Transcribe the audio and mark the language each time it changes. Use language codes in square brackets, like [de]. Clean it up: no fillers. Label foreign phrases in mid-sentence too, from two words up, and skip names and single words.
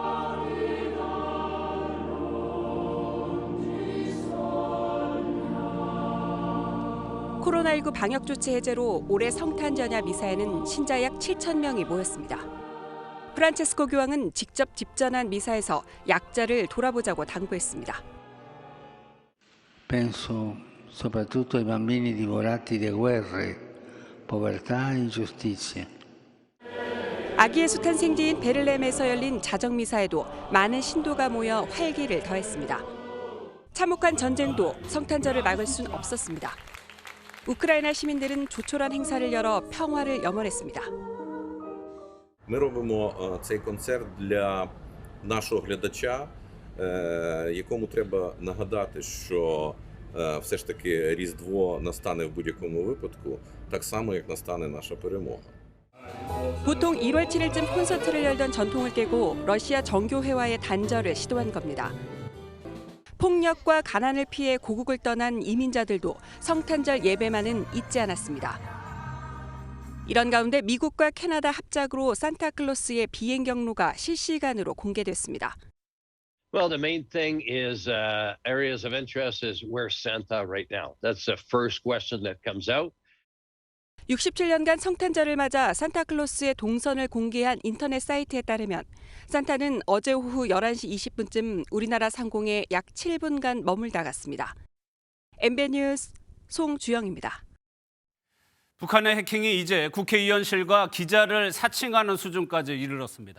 [ko] 코로나19 방역 조치 해제로 올해 성탄 전야 미사에는 신자 약 7,000명이 모였습니다. 프란체스코 교황은 직접 집전한 미사에서 약자를 돌아보자고 당부했습니다. [it] Penso soprattutto ai bambini divorati da guerre, povertà e ingiustizie. [ko] 아기 예수 탄생지인 베를레헴에서 열린 자정 미사에도 많은 신도가 모여 활기를 더했습니다. 참혹한 전쟁도 성탄절을 막을 순 없었습니다. 우크라이나 시민들은 조촐한 행사를 열어 평화를 염원했습니다. [uk] Ми робимо цей концерт для нашого глядача, якому треба нагадати, що все ж таки Різдво настане в будь-якому випадку, так само як настане наша перемога. [ko] 보통 1월 7일쯤 콘서트를 열던 전통을 깨고 러시아 정교회와의 단절을 시도한 겁니다. 폭력과 가난을 피해 고국을 떠난 이민자들도 성탄절 예배만은 잊지 않았습니다. 이런 가운데 미국과 캐나다 합작으로 산타클로스의 비행 경로가 실시간으로 공개됐습니다. [en] Well, the main thing is areas of interest is where's Santa right now. That's the first question that comes out. [ko] 67년간 성탄절을 맞아 산타클로스의 동선을 공개한 인터넷 사이트에 따르면 산타는 어제 오후 11시 20분쯤 우리나라 상공에 약 7분간 머물다 갔습니다. MBN 뉴스 송주영입니다. 북한의 해킹이 이제 국회의원실과 기자를 사칭하는 수준까지 이르렀습니다.